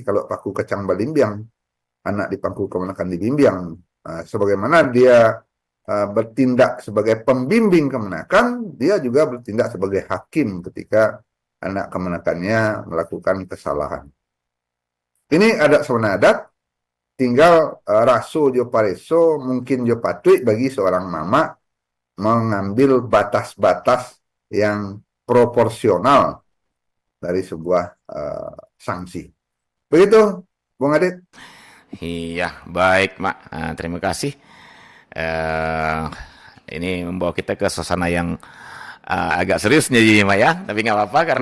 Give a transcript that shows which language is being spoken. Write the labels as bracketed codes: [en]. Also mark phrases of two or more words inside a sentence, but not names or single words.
[min] Kalau paku kecang balimbiang, anak di pangku kemenakan dibimbing. [id] Sebagaimana dia bertindak sebagai pembimbing kemenakan, dia juga bertindak sebagai hakim ketika anak kemenakannya melakukan kesalahan. Ini [min] adat sabana adat, [id] tinggal [min] raso jo pareso mungkin jo patut [id] bagi seorang mama mengambil batas-batas yang proporsional dari sebuah sanksi. Begitu, Bung Adit. Iya, baik, Mak. Terima kasih. Ini membawa kita ke suasana yang agak serius nih, Mak ya. Tapi nggak apa-apa karena